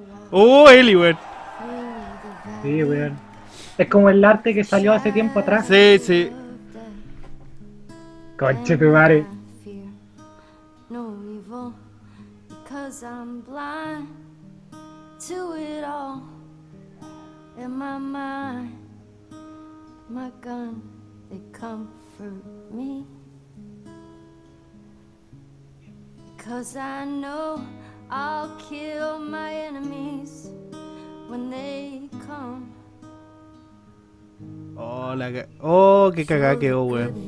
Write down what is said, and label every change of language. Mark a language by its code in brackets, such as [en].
[es] Oh, Eli, weón. Sí, weón. Es como el arte que salió hace tiempo atrás. Sí. Conche tu madre. [en] No evil, because I'm blind to it all. In my mind, my gun, they comfort me. Because I know I'll kill my enemies when they come. [es] Oh, qué cagada quedó, weón.